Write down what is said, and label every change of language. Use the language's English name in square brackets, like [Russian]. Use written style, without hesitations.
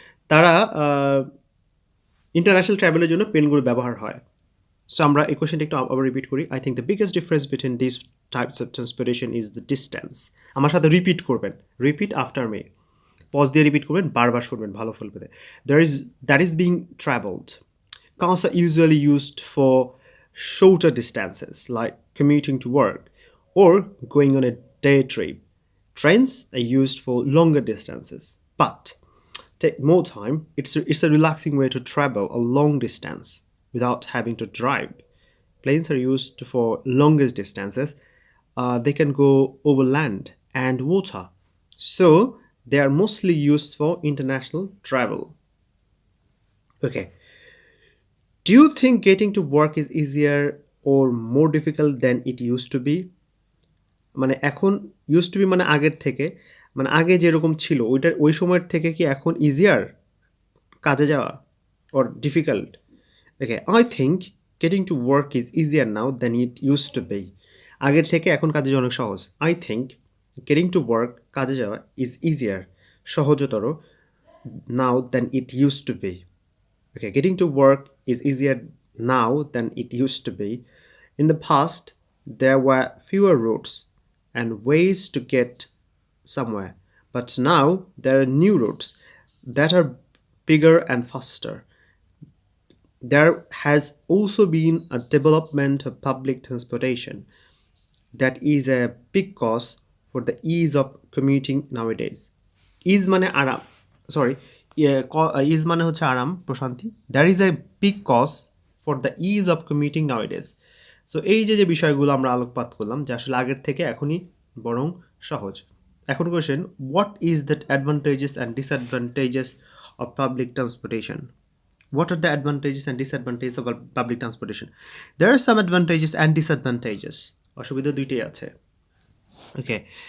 [Bangla] তারা ইন্টারন্যাশনাল ট্রাভেলের জন্য প্লেনগুলো ব্যবহার হয়। সো আমরা এই কোয়েশ্চেনটা একটু আবার রিপিট করি। [English] I think the biggest difference between this types of transportation is the distance. [Bangla] আমার সাথে রিপিট করবেন, রিপিট আফটার মি, পজ দিয়ে রিপিট করবেন, বারবার শুনবেন, ভালো ফল পেতে। [English] That is being travelled. Cars are usually used for shorter distances like commuting to work or going on a day trip. Trains are used for longer distances, but take more time. It's a relaxing way to travel a long distance without having to drive. Planes are used for longest distances. They can go over land and water, so they are mostly used for international travel. Okay. Do you think getting to work is easier or more difficult than it used to be? [Bangla] মানে এখন [English] use to be [Bangla] মানে আগের থেকে, মানে আগে যেরকম ছিল ওই সময়ের থেকে কি এখন ইজিয়ার কাজে যাওয়া [English] or difficult? Okay, I think getting to work is easier now than it used to be. [Bangla] আগের থেকে এখন কাজে যাওয়া অনেক সহজ। [English] I think getting to work, [Bangla] কাজে যাওয়া, [English] is easier, [Bangla] সহজতর, [English] now than it used to be. Okay, getting to work is easier now than it used to be. In the past, there were fewer routes and ways to get somewhere, but now there are new routes that are bigger and faster. There has also been a development of public transportation that is a big cause for the ease of commuting nowadays. [Bangla] Ease মানে আরাম, sorry, is মানে হচ্ছে আরাম, প্রশান্তি। [English] There is a big cause for the ease of commuting nowadays. [Bangla] So এই যে বিষয়গুলো আমরা আলোকপাত করলাম যে আসলে আগের থেকে এখনই বরং সহজ। [English] এখন question, what is that advantages and disadvantages of public transportation? What are the advantages and disadvantages of public transportation? There are some advantages and disadvantages. [Bangla] অসুবিধা দুইটাই আছে. [English] Okay.